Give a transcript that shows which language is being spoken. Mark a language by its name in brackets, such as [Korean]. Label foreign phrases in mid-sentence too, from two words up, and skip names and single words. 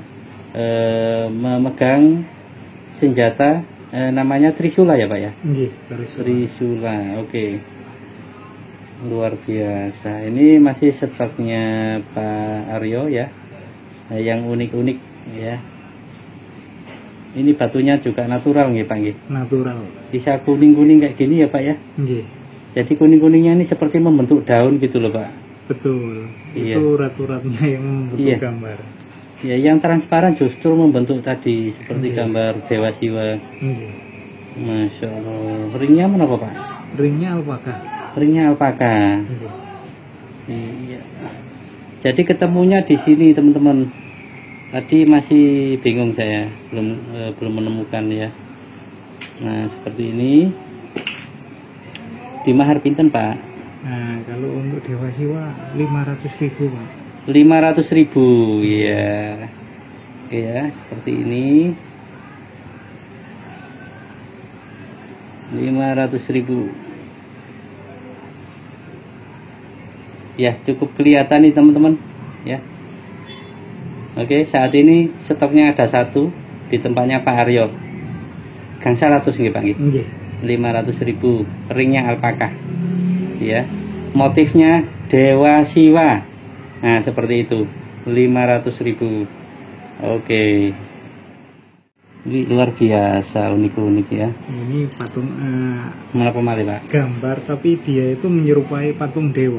[Indonesian] Memegang senjata namanya Trisula ya Pak ya? [Javanese] Nggih, [Indonesian] Trisula. Oke. Luar biasa. Ini masih stoknya Pak Aryo ya. Yang unik-unik ya. Ini batunya juga natural nggih Pak nggih? Natural. Bisa kuning-kuning kayak gini ya Pak ya? [Javanese] Nggih. [Indonesian] Jadi kuning-kuningnya ini seperti membentuk daun gitu loh Pak. Betul. Iya. Itu ratu-ratunya yang membentuk Iya. gambar. Ya, yang transparan justru membentuk tadi seperti gambar Dewa Siwa. [Javanese] Nggih. [Arabic] Masya Allah. [Indonesian] Ringnya mana Pak? Ringnya alpaka. Ringnya alpaka. [Javanese] Nggih. [Indonesian] Iya. Jadi ketemunya di sini teman-teman. Tadi masih bingung saya, belum menemukan ya. Nah seperti ini. Di mahar pinten Pak? Nah, kalau untuk Dewa Siwa 500.000 Pak. 500.000 ya. Oke ya, seperti ini. 500.000. Ya, cukup kelihatan nih teman-teman ya. Oke, saat ini stoknya ada satu di tempatnya Pak Aryo. Gang 100 nggih Pak nggih. [Javanese] Nggih. [Indonesian] 500.000, ringnya alpaka ya, motifnya Dewa Siwa. Nah seperti itu, 500.000. Oke. Ini luar biasa, unik-unik ya. Ini patung [Javanese] Menapa malih Pak? [Indonesian] gambar, tapi dia itu menyerupai patung dewa.